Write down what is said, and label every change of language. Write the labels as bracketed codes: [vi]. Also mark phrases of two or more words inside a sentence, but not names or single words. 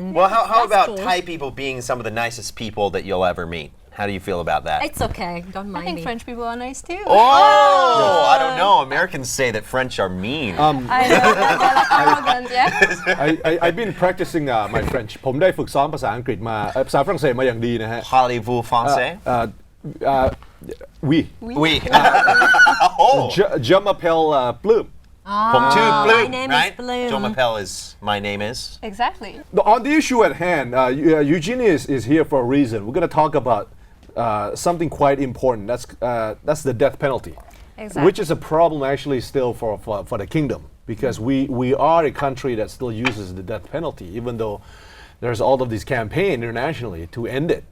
[en] Well, how That's about cool. Thai people being some of the nicest people that you'll ever meet? How do you feel about that? It's okay. Don't I mind think me. French people are nice too. Oh, I don't know. Americans say that French are mean. I know they're like arrogant, yeah. I've been practicing my French. [th] ผมได้ฝึกซ้อมภาษาอังกฤษมาภาษาฝรั่งเศสมาอย่างดีนะฮะ [fr] Parlez-vous français? Oui. Oui. Oh. Je m'appelle ปลื้ม [th] ผมชื่อ Bloom, [en] My name right? is Bloom. Jomapel is my name is. Exactly. On the issue at hand, Eugenie is here for a reason. We're going to talk about something quite important. That's the death penalty, Exactly. which is a problem actually still for the kingdom because we are a country that still uses the death penalty, even though there's all of this campaign internationally to end it.